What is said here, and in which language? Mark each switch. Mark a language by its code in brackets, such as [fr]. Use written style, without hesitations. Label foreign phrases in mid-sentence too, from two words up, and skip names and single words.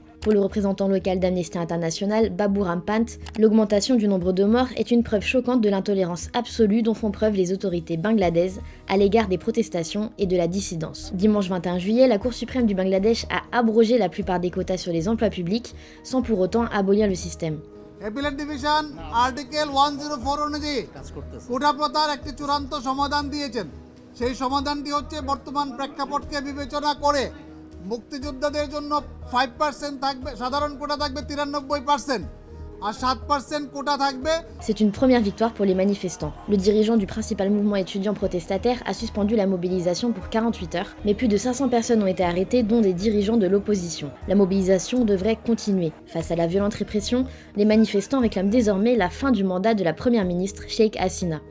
[fr] Pour le représentant local d'Amnesty International, Babu Rampant, l'augmentation du nombre de morts est une preuve choquante de l'intolérance absolue dont font preuve les autorités bangladaises à l'égard des protestations et de la dissidence. Dimanche 21 juillet, la Cour suprême du Bangladesh a abrogé la plupart des quotas sur les emplois publics, sans pour autant abolir le système. [en] appellate division [bn] আর্টিকেল 104 অনুযায়ী কোটা প্রথার একটি চূড়ান্ত সমাধান দিয়েছেন। সেই সমাধানটি হচ্ছে বর্তমান প্রেক্ষাপটকে বিবেচনা করে মুক্তিযোদ্ধাদের জন্য 5% থাকবে, সাধারণ কোটা থাকবে 93%, আর 7% কোটা থাকবে। [fr] C'est une première victoire pour les manifestants. Le dirigeant du principal mouvement étudiant protestataire a suspendu la mobilisation pour 48 heures, mais plus de 500 personnes ont été arrêtées, dont des dirigeants de l'opposition. La mobilisation devrait continuer. Face à la violente répression, les manifestants réclament désormais la fin du mandat de la première ministre Sheikh Hasina.